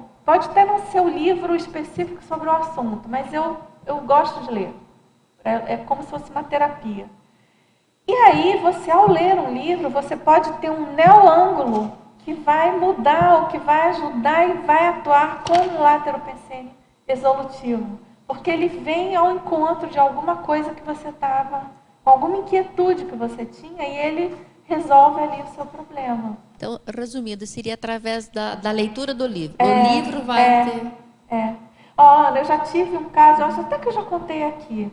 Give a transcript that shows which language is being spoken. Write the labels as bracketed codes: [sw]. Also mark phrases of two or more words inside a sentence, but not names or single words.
[pt] Pode até não ser o livro específico sobre o assunto, mas eu gosto de ler. É como se fosse uma terapia. E aí, você, ao ler um livro, você pode ter um neo-ângulo que vai mudar, ou que vai ajudar e vai atuar como um látero pensene resolutivo. Porque ele vem ao encontro de alguma coisa que você estava, alguma inquietude que você tinha, e ele resolve ali o seu problema. Então, resumindo, seria através da leitura do livro. O livro vai ter... Olha, eu já tive um caso, eu acho até que eu já contei aqui.